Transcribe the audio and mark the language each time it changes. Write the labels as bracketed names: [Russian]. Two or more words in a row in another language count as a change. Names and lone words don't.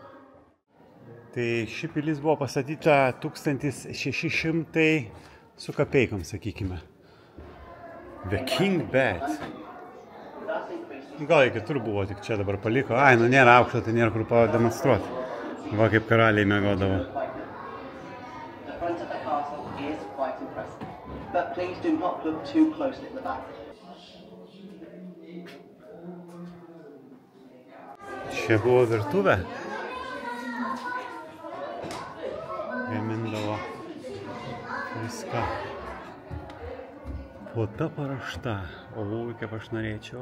[Lithuanian] Tai ši pilis buvo pastatyta 1600 su kapeikom, sakykime. [English] The King Bed. [Lithuanian] Gal iki tur buvo, tik čia dabar paliko. Nu nėra aukšto, tai nėra kur pademonstruoti. Va kaip karaliai miegodavo. [English] But please do not look too closely at the back. [Lithuanian] Čia buvo virtuvė. Gamindavo viską. Puota paruošta. Kaip aš norėčiau.